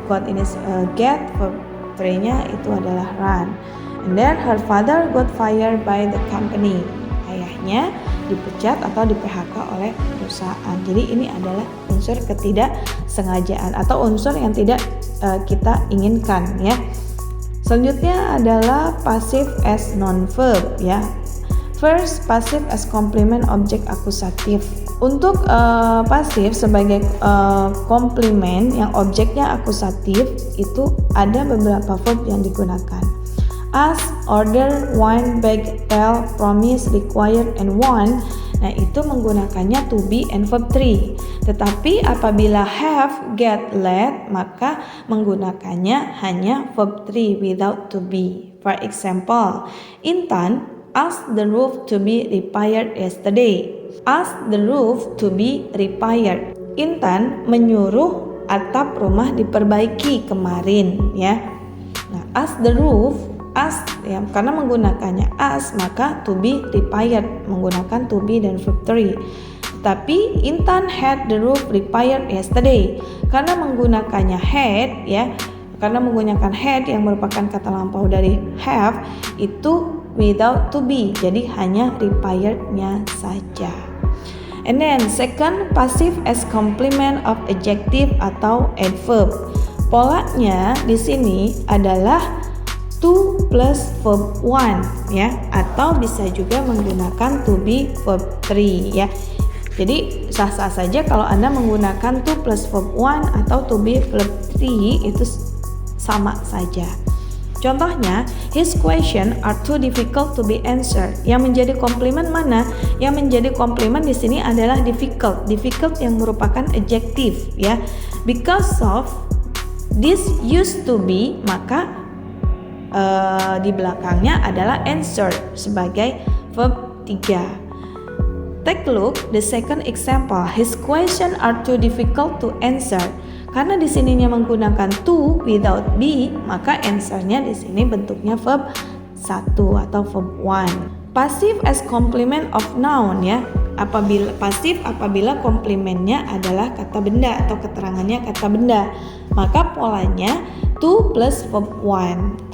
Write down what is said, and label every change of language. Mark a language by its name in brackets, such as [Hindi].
[Indonesian] Got ini get, verb 3-nya itu adalah run. [English] And then her father got fired by the company. [Indonesian] Ayahnya dipecat atau di PHK oleh perusahaan. Jadi ini adalah unsur ketidaksengajaan atau unsur yang tidak kita inginkan ya. Selanjutnya adalah passive as non-verb ya. [English] First, passive as complement objek akusatif. [Indonesian] Untuk pasif sebagai komplement yang objeknya akusatif itu ada beberapa verb yang digunakan. [English] Ask, order, want, beg, tell, promise, require, and want. [Indonesian] Nah itu menggunakannya to be and verb 3. Tetapi apabila have, get, let, maka menggunakannya hanya verb 3 without to be. [English] For example, Intan asked the roof to be repaired yesterday. Ask the roof to be repaired. [Indonesian] Intan menyuruh atap rumah diperbaiki kemarin ya. Nah, ask the roof, ask ya, karena menggunakannya ask maka to be repaired menggunakan to be dan verb 3. [English] Tapi Intan had the roof repaired yesterday. [Indonesian] Karena menggunakannya had ya, karena menggunakan had yang merupakan kata lampau dari have itu without to be, jadi hanya repaired-nya saja. [English] And then second, passive as complement of adjective atau adverb. [Indonesian] Polanya di sini adalah to plus verb 1 ya, atau bisa juga menggunakan to be verb 3 ya. Jadi sah-sah saja kalau Anda menggunakan to plus verb 1 atau to be verb 3 itu sama saja. [English] Contohnya, his question are too difficult to be answered. [Indonesian] Yang menjadi komplimen mana? Yang menjadi komplimen di sini adalah difficult. Difficult yang merupakan adjektif ya. [English] Because of this used to be, [Indonesian] maka di belakangnya adalah answer sebagai verb 3. [English] Take a look the second example. His question are too difficult to answer. [Indonesian] Karena di sininya menggunakan to without be, maka answernya di sini bentuknya verb 1 atau verb 1. [English] Passive as complement of noun ya. [Indonesian] Apabila komplimennya adalah kata benda atau keterangannya kata benda, maka polanya to plus verb 1.